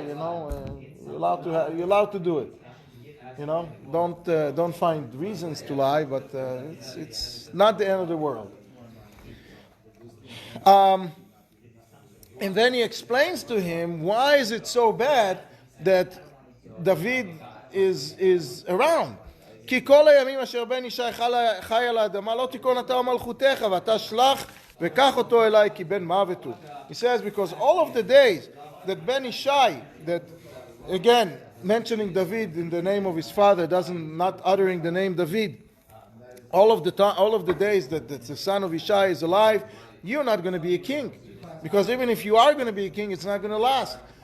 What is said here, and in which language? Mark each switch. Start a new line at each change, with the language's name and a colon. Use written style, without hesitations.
English: You're allowed to do it. Don't find reasons to lie, but it's not the end of the world. And then he explains to him why is it so bad that David is around.
Hebrew: כי כל הימים אשר בן ישי חי על האדמה לא תיכון אתה ומלכותך ואתה שלח וקח אותו אליי כי בן מוות הוא.
English: He says because all of the days that Ben Ishai, that again mentioning David in the name of his father, not uttering the name David, all of the days that the son of Ishai is alive, you're not going to be a king, because even if you are going to be a king, it's not going to last.